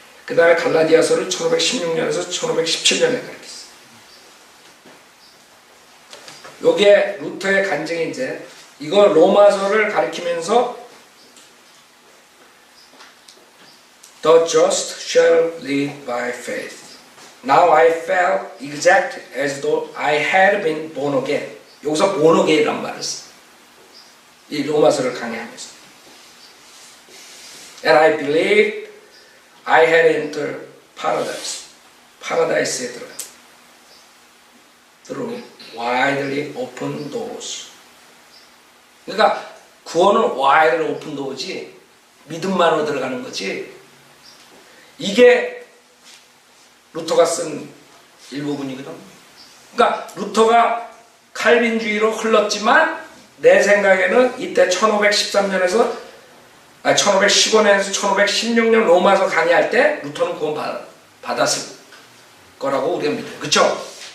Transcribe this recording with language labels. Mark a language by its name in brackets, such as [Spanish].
[Korean] 그 다음에 갈라디아서를 1516년에서 1517년에 가르쳤어. 요게 루터의 간증이 이제 이거 로마서를 가르치면서 [English] The just shall live by faith. Now I felt exact as though I had been born again. [Korean] 여기서 [English] born again [Korean] 이란 말을 써. 이 로마서를 강의하면서. [English] And I believed I had entered paradise. [Korean] 파라다이스에 들어가. [English] Through widely open doors. [Korean] 그러니까 구원은 [English] widely open door [Korean] 지 믿음만으로 들어가는 거지. 이게 루터가 쓴 일부분이거든. 그러니까 루터가 칼빈주의로 흘렀지만 내 생각에는 이때 1513년에서 1515년에서 1516년 로마서 강의할 때 루터는 구원 받았을 거라고 우리가 믿어요. 그쵸?